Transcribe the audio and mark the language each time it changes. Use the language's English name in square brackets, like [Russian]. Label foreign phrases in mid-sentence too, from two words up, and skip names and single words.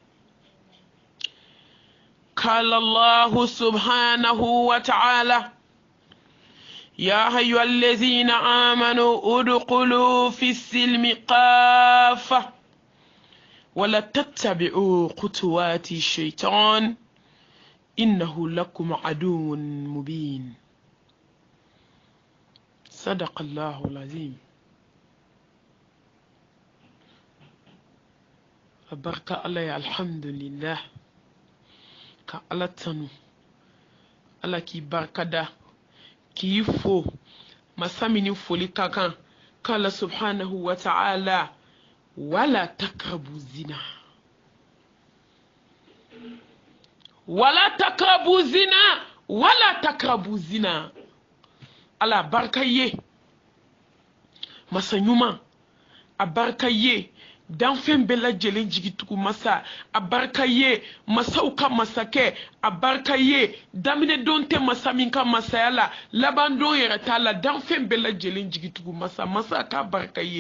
[Arabic] قال الله سبحانه وتعالى: يا أيها الذين آمنوا ادخلوا في السلم كافة ولا تتبعوا خطوات الشيطان إنه لكم عدو مبين. صدق الله العظيم. بركة الله الحمد لله. [Bambara] ka ala tanu ala k'i barikada k'i fo masa min ni foli ka kan k'ala [Arabic] سبحانه و تعالى ولا تقربوا الزنا [Bambara] ala barika ye masa ɲuman a barika ye danfɛn bɛɛ lajɛlen jigitugu masa a barika ye masaw ka masakɛ a barika ye daminɛdon tɛ masa min ka masaya la labandon yɛrɛ t'a la danfɛn bɛɛ lajɛlen jigitugu masa masa ka barika ye.